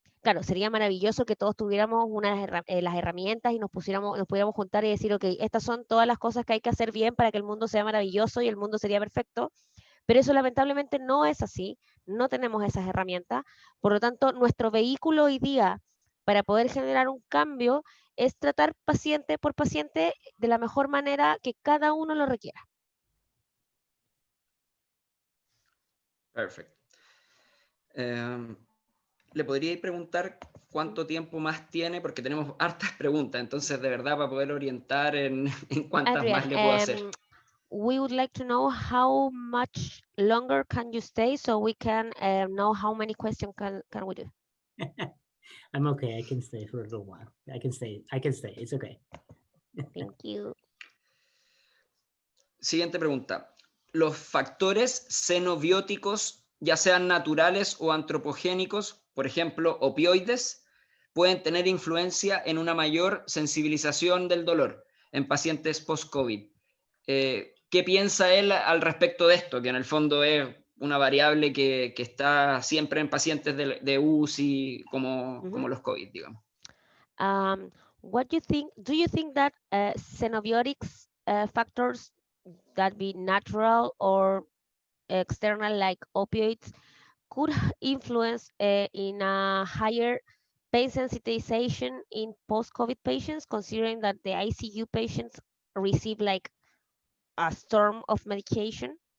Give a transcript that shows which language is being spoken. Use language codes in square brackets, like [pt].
[es] Claro, sería maravilloso que todos tuviéramos las herramientas y nos pudiéramos juntar y decir, ok, estas son todas las cosas que hay que hacer bien para que el mundo sea maravilloso y el mundo sería perfecto, pero eso lamentablemente no es así, no tenemos esas herramientas, por lo tanto, nuestro vehículo hoy día para poder generar un cambio es tratar paciente por paciente de la mejor manera que cada uno lo requiera. Perfecto. ¿Le podría preguntar cuánto tiempo más tiene? Porque tenemos hartas preguntas, entonces de verdad para poder orientar en cuántas Adriaan, más le puedo hacer. [en] We would like to know how much longer can you stay so we can know how many questions can we do. I'm okay. I can stay for a little while. I can stay. It's okay. Thank you. [es] Siguiente pregunta. ¿Los factores xenobióticos, ya sean naturales o antropogénicos, por ejemplo, opioides, pueden tener influencia en una mayor sensibilización del dolor en pacientes post-COVID? ¿Qué piensa él al respecto de esto? Que en el fondo es una variable que está siempre en pacientes de UCI como los COVID, digamos. [en] What do you think that xenobiotics factors that be natural or external like opioids could influence in a higher pain sensitization in post-COVID patients, considering that the ICU patients receive like a storm of medication?